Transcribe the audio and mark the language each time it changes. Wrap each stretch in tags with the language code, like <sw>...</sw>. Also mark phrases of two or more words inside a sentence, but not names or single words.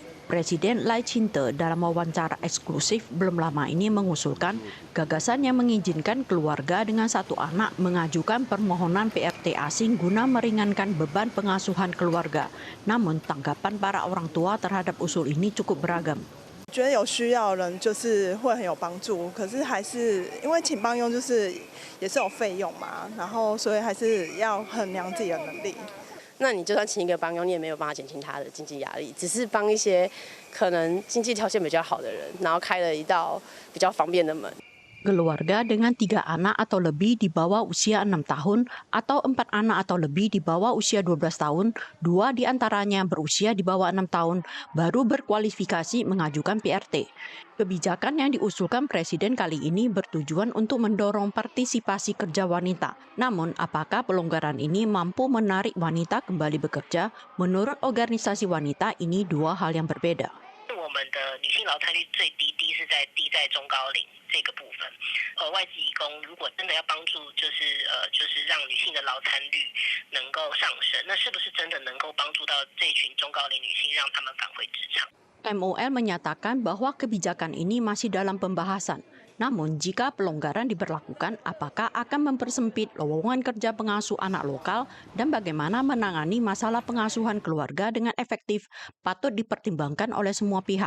<id>Presiden Lai Ching-te dalam wawancara eksklusif belum lama ini mengusulkan gagasan yang mengizinkan keluarga dengan satu anak mengajukan permohonan PRT asing guna meringankan beban pengasuhan keluarga. Namun tanggapan para orang tua terhadap usul ini cukup beragam.</id> <zh>我觉得有需要的人就是会很有帮助，可是还是因为请帮佣就是也是有费用嘛，然后所以还是要衡量自己的能力。那你就算请一个帮佣，你也没有办法减轻他的经济压力，只是帮一些可能经济条件比较好的人，然后开了一道比较方便的门。</zh> <id>Keluarga dengan 3 anak atau lebih di bawah usia 6 tahun atau 4 anak atau lebih di bawah usia 12 tahun, 2 di antaranya berusia di bawah 6 tahun, baru berkualifikasi mengajukan PRT. Kebijakan yang diusulkan Presiden kali ini bertujuan untuk mendorong partisipasi kerja wanita. Namun, apakah pelonggaran ini mampu menarik wanita kembali bekerja? Menurut organisasi wanita, ini 2 hal yang berbeda.</id> <zh>我们的女性劳参率最低是在中高龄这个部分，外籍移工如果真的要帮助，就是让女性的劳参率能够上升，那是不是真的能够帮助到这群中高龄女性，让她们返回职场？</zh> <id>MOL menyatakan bahwa kebijakan ini masih dalam pembahasan. Namun, jika pelonggaran diberlakukan, apakah akan mempersempit lowongan kerja pengasuh anak lokal dan bagaimana menangani masalah pengasuhan keluarga dengan efektif patut dipertimbangkan oleh semua pihak.</id>